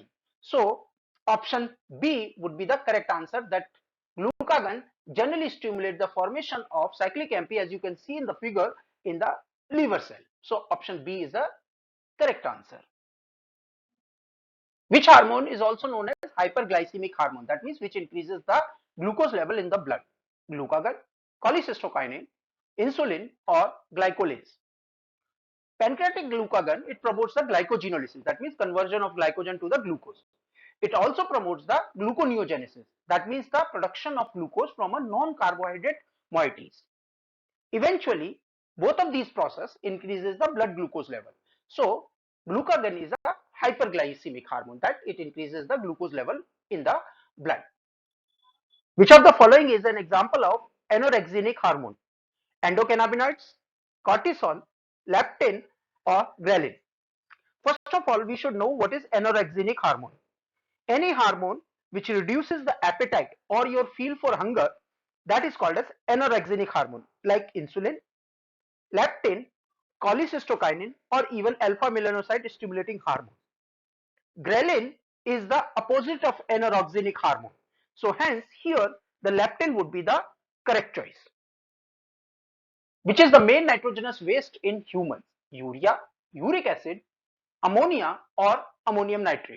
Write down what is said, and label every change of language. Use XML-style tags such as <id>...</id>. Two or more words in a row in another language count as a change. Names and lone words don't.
<en>So option B would be the correct answer, that glucagon generally stimulates the formation of cyclic AMP, as you can see in the figure, in the liver cell. So option B is the correct answer. Which hormone is also known as hyperglycemic hormone? That means which increases the glucose level in the blood. Glucagon, cholecystokinin, insulin or glycolase. Pancreatic glucagon, it promotes the glycogenolysis, that means conversion of glycogen to the glucose. It also promotes the gluconeogenesis, that means the production of glucose from a non-carbohydrate moieties. Eventually, both of these processes increases the blood glucose level. So glucagon is a hyperglycemic hormone, that it increases the glucose level in the blood. Which of the following is an example of anorexinic hormone? Endocannabinoids, cortisol, leptin or ghrelin. First of all, we should know what is anorexinic hormone. Any hormone which reduces the appetite or your feel for hunger, that is called as anorexinic hormone, like insulin, leptin, cholecystokinin, or even alpha melanocyte stimulating hormone. Ghrelin is the opposite of anorexinic hormone. So hence here the leptin would be the correct choice. Which is the main nitrogenous waste in humans? Urea, uric acid, ammonia, or ammonium nitrate.</en>